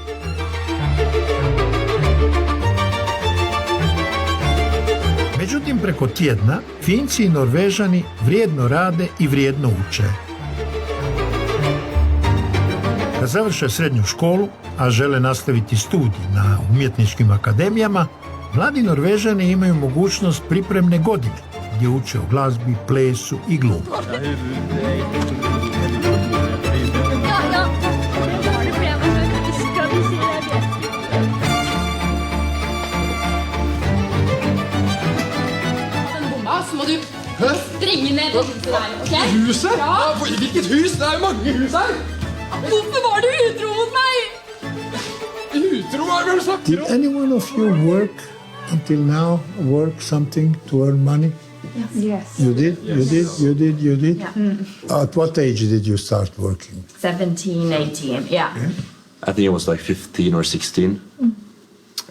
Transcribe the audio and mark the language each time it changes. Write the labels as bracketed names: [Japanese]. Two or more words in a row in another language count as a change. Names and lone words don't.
[Croatian] Međutim, preko tjedna Finci i Norvežani vrijedno rade i vrijedno uče. Kad završe srednju školu, a žele nastaviti studij na umjetničkim akademijama, mladi Norvežani imaju mogućnost pripremne godine, gdje uče o glazbi, plesu i glumu. [Norwegian] Så må du springe ned i huset der, ok? Huset? Ja. Hvilket hus? Det er jo mange hus her. Hvorfor var du utro mot meg? Utro, hva er det du snakker om? [English] Did anyone of you work until now, work something to earn money? Yes. You did? You did? Yeah. At what age did you start working? 17, 18, yeah. I think I was like 15 or 16.